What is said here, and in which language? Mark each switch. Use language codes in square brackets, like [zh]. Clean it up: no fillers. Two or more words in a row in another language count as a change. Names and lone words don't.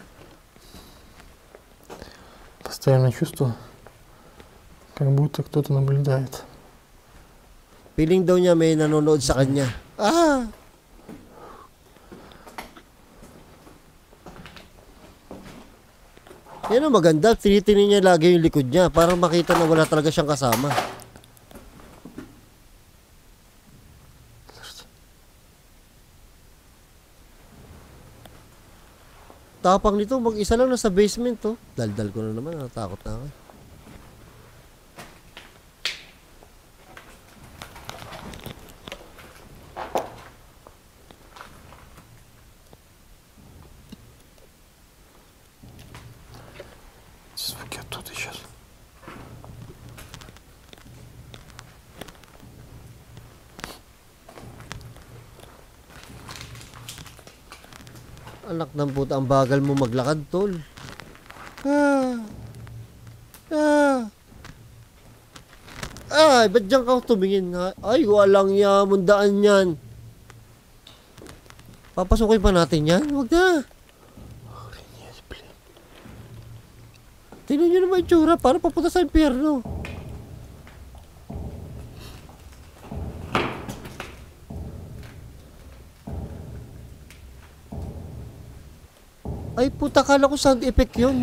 [ru] Постоянно чувство, как будто кто-то наблюдает. [tl] Feeling daw niya may nanonood sa kanya. Ah! Yan ang maganda. Tinitinin niya lagi yung likod niya para makita na wala talaga siyang kasama. Tapang nito, mag-isa lang nasa basement to. Daldal ko na naman, natakot na ako. [ru] Звуки оттуда сейчас. [tl] Anak ng puta, ang bagal mo maglakad, tol. Ay, ba't dyan ka tumingin? Ay, walang yamundaan yan. Papasukin pa natin yan? Huwag na. [ru] Охренеть, блин. [tl] Tingnan nyo naman yung tsura, para papunta sa impyerno. Ay puta, akala ko [en] sound effect [tl] yun.